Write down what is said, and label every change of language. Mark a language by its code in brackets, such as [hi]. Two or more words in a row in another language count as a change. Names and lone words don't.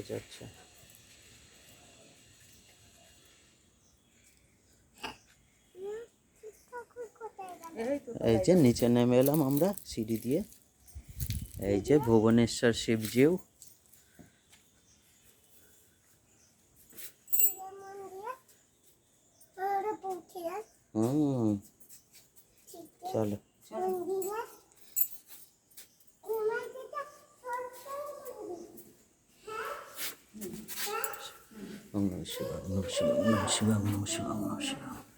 [bn] আচ্ছা, এই যে নিচে নেমে এলাম আমরা সিঁড়ি দিয়ে। এই যে ভুবনেশ্বর শিবজিউ। [sa] চলো ওম নমঃ শিবায়, ওম নমঃ শিবায়, ওম নমঃ শিবায়, ওম নমঃ শিবায়, ওম নমঃ শিবায়।